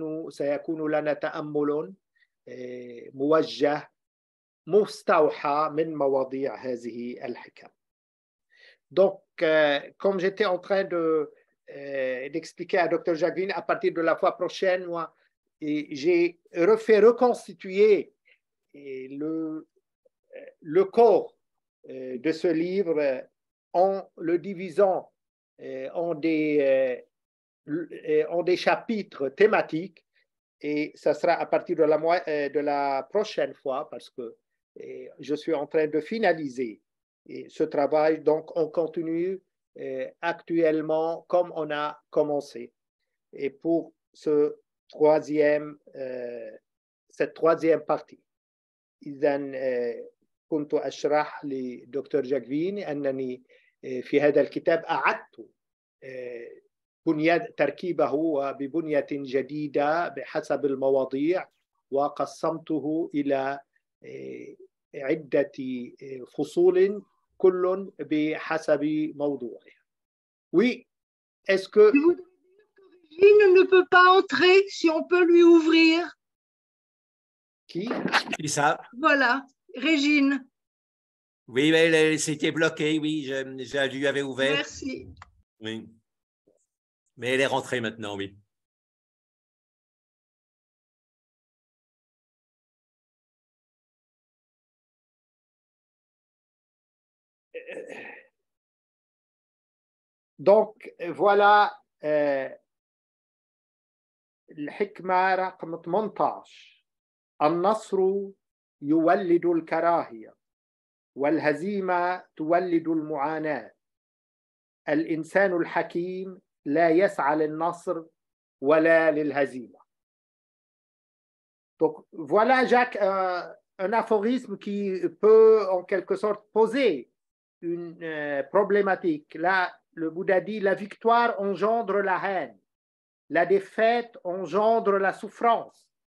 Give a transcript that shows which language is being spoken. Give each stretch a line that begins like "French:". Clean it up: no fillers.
Arabic: سيكون لنا تأمل موجه مستوحى من مواضيع هذه الحكم.
French: Donc, comme j'étais en train d'expliquer à Dr. Jacques Vine, à partir de la fois prochaine, moi, j'ai fait reconstituer le corps de ce livre en le divisant en des chapitres thématiques, et ça sera à partir de la prochaine fois, parce que je suis en train de finaliser ce travail. Donc, on continue actuellement comme on a commencé. Et pour cette troisième partie،
Arabic: إذن كنت أشرح لدكتور جاك فين أنني في هذا الكتاب أعدت تركيبه ببنية جديدة بحسب المواضيع، وقسمته إلى عدة فصول كل بحسب موضوعه.
French: Oui, est-ce que Régine ne peut pas entrer, si on peut lui ouvrir. Qui? Qui ça? Voilà, Régine. Oui, mais c'était bloqué, oui, je lui avais ouvert. Merci. Oui. Mais elle est rentrée maintenant, oui. Donc, voilà
Arabic: الحكمة رقم 18 النصر يولد الكراهية والهزيمة تولد المعاناة الإنسان الحكيم لا يسعى للنصر ولا للهزيمة.
French: Donc voilà Jacques un aphorisme qui peut en quelque sorte poser une problématique. Là, le Bouddha dit la victoire engendre la haine, la défaite engendre la souffrance.